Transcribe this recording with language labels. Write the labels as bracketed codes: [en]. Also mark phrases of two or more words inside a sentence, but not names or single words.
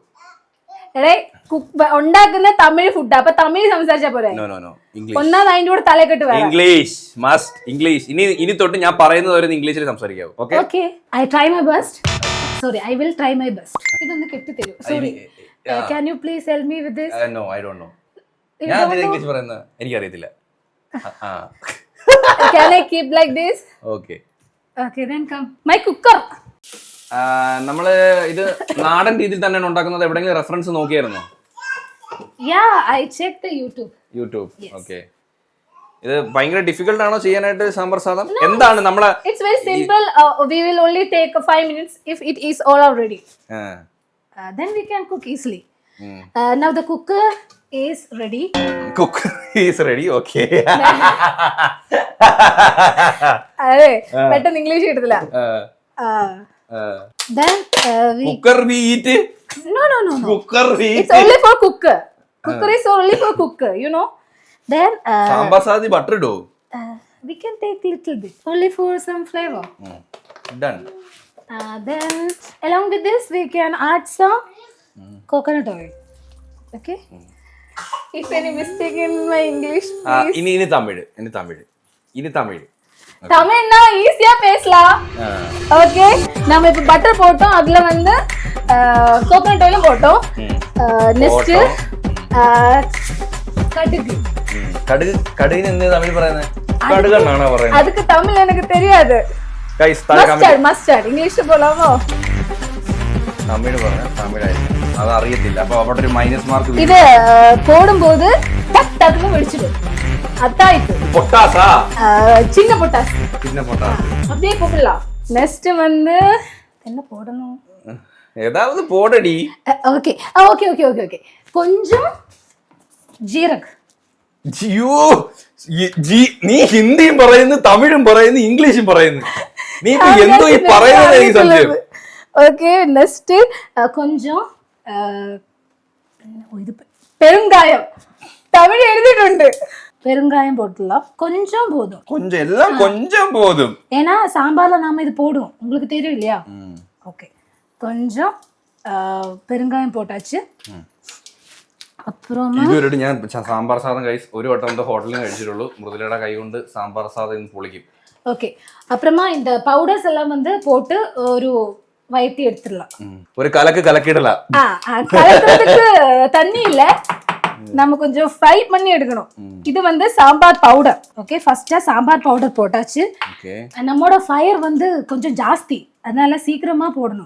[ml] ഉണ്ടാക്കുന്ന തമിഴ് ഫുഡ്, അപ്പൊ തമിഴ് സംസാരിച്ചാ പോരെ? ഒന്നാമത് അതിന്റെ കൂടെ തലക്കെട്ട് വേണം. ഇംഗ്ലീഷ് മസ്റ്റ്. ഇംഗ്ലീഷ് ഇനി തൊട്ട് ഞാൻ പറയുന്നത് വരെ ഇംഗ്ലീഷിൽ സംസാരിക്കാവൂ. ഓക്കെ, [en] I try my best. Sorry, I will try my best. [ml] ഇതൊന്ന് കെട്ടി തരൂ. [en] സോറി, can you please help me with this? No, I don't know. [ml] ഞാൻ ഇംഗ്ലീഷ് പറയുന്നത് എനിക്കറിയത്തില്ല. [en] Can I keep like this? Okay, then come. My cooker. [ml] നമ്മള് ഇത് നാടൻ രീതിയിൽ തന്നെയാണ് ഉണ്ടാക്കുന്നത്. എവിടെയെങ്കിലും റെഫറൻസ് നോക്കിയായിരുന്നോ? [en] Yeah, I checked the YouTube. [ml] യൂട്യൂബ്. ഓക്കെ. ഇത് ഭയങ്കര ഡിഫിക്കൽട്ട് ആണോ ചെയ്യാനായിട്ട് സാമ്പാർ സാധം? എന്താണ് നമ്മളെ? [en] It's very simple. We will only take 5 minutes if it is all already. Then we can cook easily. Now the cooker is ready. Cooker is ready. Okay. [ml] അതെ പെട്ടെന്ന് ഇംഗ്ലീഷ് കിട്ടത്തില്ല. [en] Then we cooker we eat. No. Cooker we eat. It's only for cooker. Cooker is only for cooker, you know. Then [ml] സാമ്പാർ സാധി ബട്ടർ ഇടോ? [en] We can take little bit only for some flavor. Done. Then along with this we can add some coconut oil. Okay. If any mistake in my English, please. [ml] ഇനി തമിഴ്. [ta] தமிழ்னா ஈஸியா பேசலாம். ஓகே, நம்ம இப்ப பட்டர் போட்டோம், அதுல வந்து [en] coconut oil [ta] போட்டோம். நெக்ஸ்ட் கடுகு. [ml] കടുകിന് എന്ത് തമിഴ് പറയുന്നത്? കടുകെന്നാണോ പറയുന്നത്? [ta] அதுக்கு தமிழ் எனக்கு தெரியாது. [ml] ഗയ്സ് മസ്റ്റാർഡ് ഇംഗ്ലീഷ് പോലാമോ? തമിഴ് പറഞ്ഞ തമിഴായിരിക്കും, അത് അറിയത്തില്ല. അപ്പൊ അവിടെ ഒരു മൈനസ് മാർക്ക്. [ta] ഇത് போடும்போது டக் டக்னு வெடிச்சிடும். அதாயிட்டு பொட்டாசா? சின்ன பொட்டாஸ். அப்படியே போடலாம். நெக்ஸ்ட் வந்து என்ன போடணும்? ஏதாவது போடடி. ஓகே. கொஞ்சம் ജീരക്. [ml] നീ ഹിന്ദിയും പറയുന്നു, തമിഴും പറയുന്നു, ഇംഗ്ലീഷും പറയുന്നു. നീ എന്തോ ഈ പറയുന്നത് എനിക്ക് സംശയം. [en] Okay, next [ml] கொஞ்சம் പെരുങ്കായം. തമിഴ് എഴുതിയിട്ടുണ്ട്. [ta] பெருங்காயம் போட்டுலாம், கொஞ்சம் போதும். கொஞ்சம் எல்லாம் கொஞ்சம் போதும். ஏன்னா சாம்பார்ல நாம இது போடுவோம், உங்களுக்கு தெரியும் இல்லையா? ஓகே, கொஞ்சம் பெருங்காயம் போட்டாச்சு. [ml] അപ്പുറം ഇതുവരെ ഞാൻ സാമ്പാർ സാധനം ഒരു വട്ടം എന്തോ ഹോട്ടലിൽ കഴിച്ചിട്ടുള്ളൂ. മൃദുലയുടെ കൈ കൊണ്ട് സാമ്പാർ സാധനം ഇന്ന് പൊളിക്കും. [ta] ஓகே, அப்புறமா இந்த பவுடர்ஸ் எல்லாம் வந்து போட்டு ஒரு வயத்தி எடுத்துடலாம். ஒரு கலக்கிடலாம். கலக்கிறதுக்கு தண்ணி இல்ல, நம்ம கொஞ்சம் ஃப்ரை பண்ணி எடுக்கணும். இது வந்து சாம்பார் பவுடர். ஓகே, ஃபர்ஸ்டா சாம்பார் பவுடர் போட்டாச்சு. நம்மளோட ஃபயர் வந்து கொஞ்சம் ஜாஸ்தி, அதனால சீக்கிரமா போடணும்.